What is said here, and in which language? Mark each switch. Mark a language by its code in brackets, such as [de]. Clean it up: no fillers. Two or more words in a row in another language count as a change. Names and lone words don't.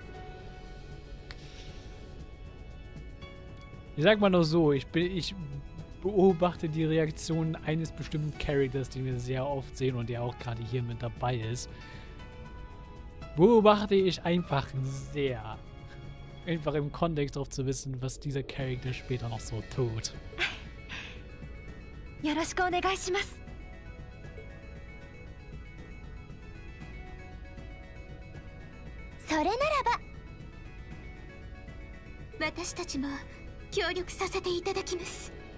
[de] Ich sag mal nur so, ich beobachte die Reaktionen eines bestimmten Charakters, den wir sehr oft sehen und der auch gerade hier mit dabei ist. Beobachte ich einfach sehr. Einfach im Kontext darauf zu wissen, was dieser Charakter später noch so tut. [ja] よろしくお願いします。それならば私たちも協力させていただきます。